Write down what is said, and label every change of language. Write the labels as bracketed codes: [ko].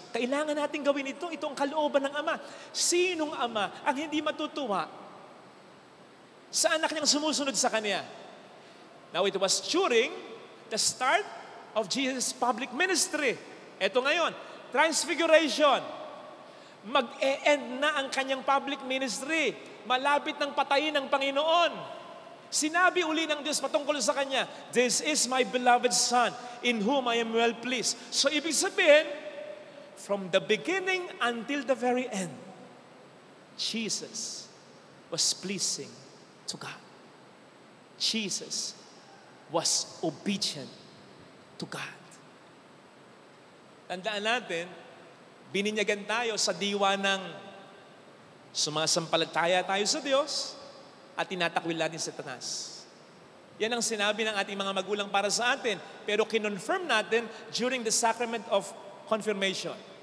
[tl] Kailangan natin gawin ito, itong kalooban ng Ama. Sinong Ama ang hindi matutuwa sa anak niyang sumusunod sa Kanya? [en] Now, it was during the start of Jesus' public ministry. [tl] Ito ngayon, transfiguration. Mag-e-end na ang Kanyang public ministry. Malapit ng patayin ng Panginoon. Sinabi uli ng Diyos patungkol sa Kanya, [en] "This is my beloved Son, in whom I am well pleased." So, [tl] ibig sabihin, [en] from the beginning until the very end, Jesus was pleasing to God. Jesus was obedient to God. [tl] Tandaan natin, bininyagan tayo sa diwa ng sumasampalataya tayo sa Diyos at tinatakwil natin sa Satanas. Yan ang sinabi ng ating mga magulang para sa atin, pero kinonfirm natin [en] during the sacrament of confirmation.